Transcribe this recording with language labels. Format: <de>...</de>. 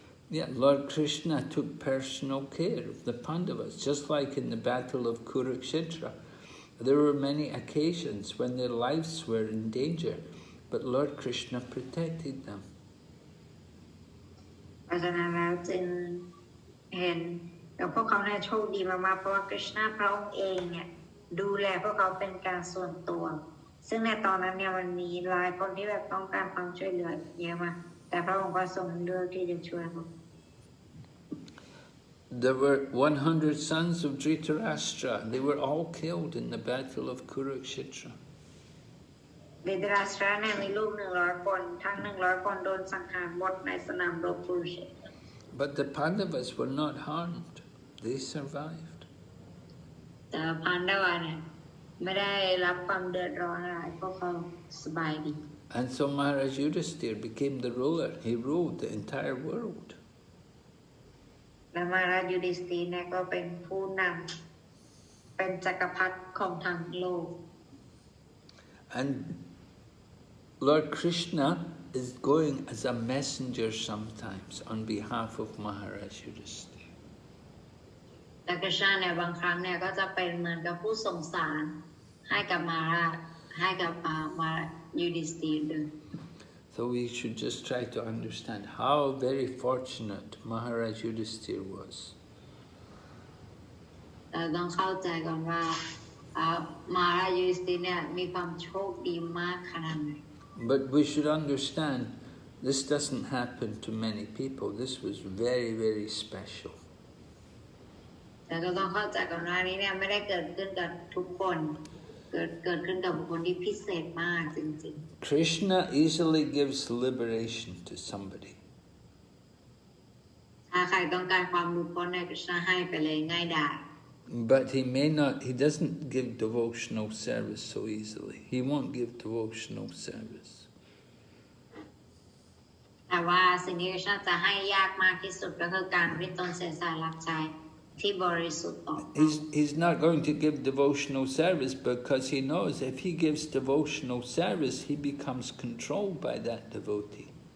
<en>Yeah, Lord Krishna took personal care of the Pandavas, just like in the battle of Kurukshetra. There were many occasions when their lives were in danger, but Lord Krishna protected them.</en> <th>เพราะฉะนั้นแล้วจึงเห็นกับพวกเขาเนี่ยโชคดีมากๆเพราะว่าคริชนาพระองค์เองเนี่ยดูแลพวกเขาเป็นการส่วนตัวซึ่งในตอนนั้นเนี่ยมันมีหลายคนที่แบบต้องการความช่วยเหลือเยอะมากแต่พระองค์ก็ทรงเลือกที่จะช่วยเขา</th> <en>There were 100 sons of Dhritarashtra. They were all killed in the battle of Kurukshetra.</en> <th>ดิตราชราเนี่ยมีลูก100 คนทั้ง100 คนโดนสังหารหมดในสนามรบกุรุเชตร</th> <en>But the Pandavas were not harmed. They survived.</en> <th>แต่พานดาวาเนี่ยไม่ได้รับความเดือดร้อนอะไรเพราะเขาสบายดี</th> <en>And so Maharaj Yudhisthira became the ruler. He ruled the entire world.</en> <th>และมหาราชยูดิสตีร์เนี่ยก็เป็นผู้นำเป็นจักรพรรดิของทั้งโลก</th> <en>And Lord Krishna is going as a messenger sometimes on behalf of Maharaj Yudhisthira.</en> <th>และกฤษณะเนี่ยบางครั้งเนี่ยก็จะเป็นเหมือนกับผู้ส่งสารให้กับมหาราชให้กับมหายูดิสตีร์ด้วย</th> <en>So we should just try to understand how very fortunate Maharaj Yudhisthira was.</en> <th>เราต้องเข้าใจก่อนว่ามหาราชยูดิสตีร์เนี่ยมีความโชคดีมากขนาดไหน</th> <en>But we should understand this doesn't happen to many people. This was very, very special.</en> <th>แต่เราต้องเข้าใจก่อนว่านี้เนี่ยไม่ได้เกิดขึ้นกับทุกคนเกิดขึ้นกับบุคคลที่พิเศษมากจริงๆ</th> <en>Krishna easily gives liberation to somebody.</en> <th>ถ้าใครต้องการความหลุดพ้นเนี่ยกฤษณะให้ไปเลยง่ายดาย</th> <en>But he doesn't give devotional service so easily. He won't give devotional service.</en> <th>แต่ว่าสิ่งที่กฤษณะจะให้ยากมากที่สุดก็คือการริตนเสียสละรับใช้ที่บริสุทธิ์ต่อ</th> <en>He's not going to give devotional service because he knows if he gives devotional service, he becomes controlled by that devotee.</en>